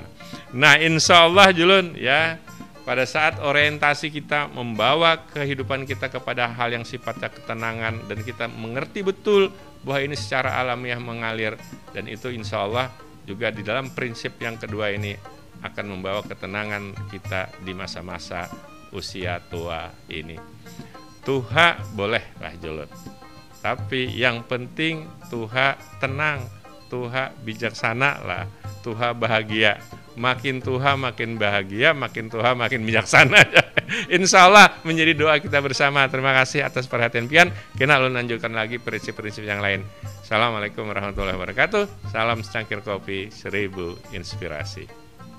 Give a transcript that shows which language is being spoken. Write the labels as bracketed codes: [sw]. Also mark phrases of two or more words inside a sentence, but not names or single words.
[id] Nah, [ar] إن شاء الله [id] julun ya pada saat orientasi kita membawa kehidupan kita kepada hal yang sifatnya ketenangan dan kita mengerti betul bahwa ini secara alamiah mengalir dan itu [ar] إن شاء الله [id] juga di dalam prinsip yang kedua ini akan membawa ketenangan kita di masa-masa usia tua ini. [bjn] Tuha bolehlah julun, tapi yang penting Tuha tenang, Tuha bijaksana lah, Tuha bahagia. Makin Tuha makin bahagia, makin Tuha makin bijaksana. [ar] إن شاء الله [id] menjadi doa kita bersama. Terima kasih atas perhatian pian. Kita lalu lanjutkan lagi prinsip-prinsip yang lain. [ar] السلام عليكم ورحمة الله وبركاته. [id] Salam secangkir kopi, 1000 inspirasi.